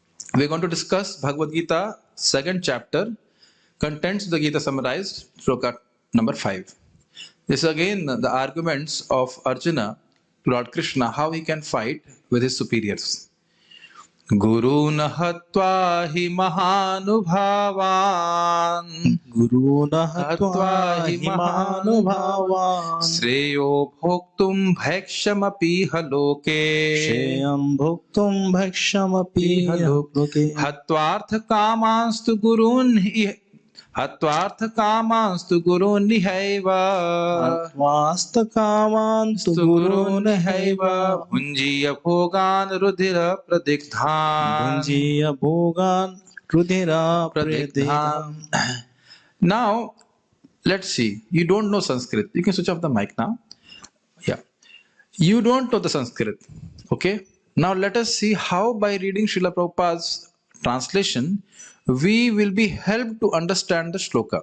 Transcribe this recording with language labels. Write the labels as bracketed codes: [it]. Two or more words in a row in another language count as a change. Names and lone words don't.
[en] We're going to discuss Bhagavad Gita, second chapter, contents of the Gita summarized, shloka number 5. This is again the arguments of Arjuna to Lord Krishna, how he can fight with his superiors. [sa] गुरून् हत्वा हि महानुभावान् गुरून् हत्वा हत्वा हि हिमनुभवान् श्रेयो भोक्तुं भक्षमपि हलोके श्रेयं भुक्तुं भक्षमपि लोके हत्वार्थ कामांस्तु गुरून् निहैव अत्वस्तकामान् तु गुरून् हैव भुञ्जीय भोगान् रुधिर प्रदिग्धान् भुञ्जीय भोगान् रुधिर प्रदिधम्. [en] Now, let's see. You don't know Sanskrit. You can switch off the mic now. Yeah. You don't know the Sanskrit. Okay. Now, let us see how by reading Srila Prabhupada's translation, we will be helped to understand the shloka.